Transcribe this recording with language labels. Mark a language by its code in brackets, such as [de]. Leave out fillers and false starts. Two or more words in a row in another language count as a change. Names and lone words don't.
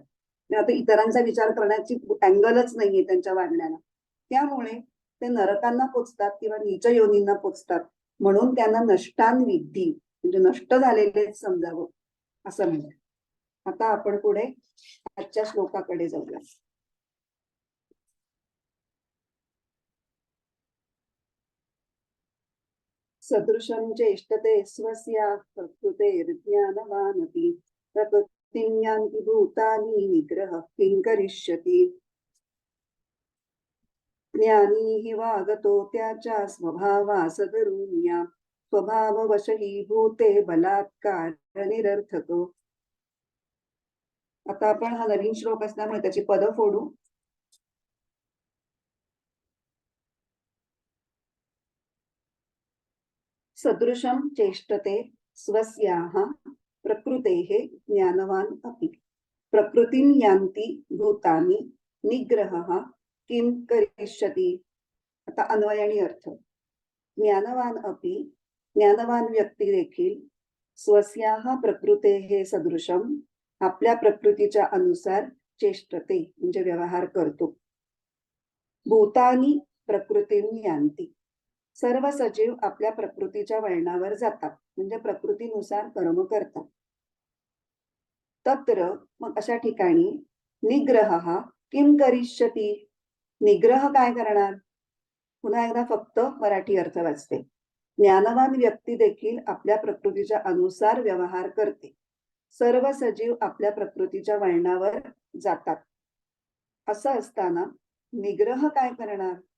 [mr] आता इतरांचा विचार करण्याची अँगलच नाहीये त्यांच्या वागण्याला. त्यामुळे ते नरकांना पोचतात किंवा नीच योनींना पोचतात. म्हणून त्यांना [sa] नष्टान विद्धी, [mr] म्हणजे नष्ट झालेलेच समजावं असं म्हणतात. आता आपण पुढे आजच्या श्लोकाकडे जाऊया. [sa] सदृशं चेष्टते स्वस्या प्रकृतेर्ज्ञानवानपि प्रकृतिं यान्ति भूतानि निग्रहः किं करिष्यति. [mr] ज्ञानी हि वागतो त्याच्या स्वभावासदरुन्या स्वभाववशही भूते बलात्कार निरर्थको. आता आपण हा नवीन श्लोक असल्यामुळे त्याची पद फोडू. [sa] सदृशं चेष्टते स्वस्याः प्रकृतेः ज्ञानवान् अपि प्रकृतिं यान्ति भूतानि निग्रहः किं करिष्यति. [mr] आता अन्वय आणि अर्थ. [sa] ज्ञानवान अपि, [mr] ज्ञानवान व्यक्ती देखील, [sa] स्वस्याः प्रकृतेः सदृशम, [mr] आपल्या प्रकृतीच्या अनुसार, चेष्टते म्हणजे व्यवहार करतो. [sa] भूतानि प्रकृतिं यान्ति, [mr] सर्व सजीव आपल्या प्रकृतीच्या वळणावर जातात, म्हणजे प्रकृतीनुसार कर्म करतात. तत्र, मग अशा ठिकाणी, [sa] निग्रह किं करिष्यति, [mr] निग्रह काय करणार. पुन्हा एकदा फक्त मराठी अर्थ वाचते. ज्ञानवान व्यक्ती देखील आपल्या प्रकृतीच्या अनुसार व्यवहार करते. सर्व सजीव आपल्या प्रकृतीच्या वळणावर जातात. असं असताना निग्रह काय करणार.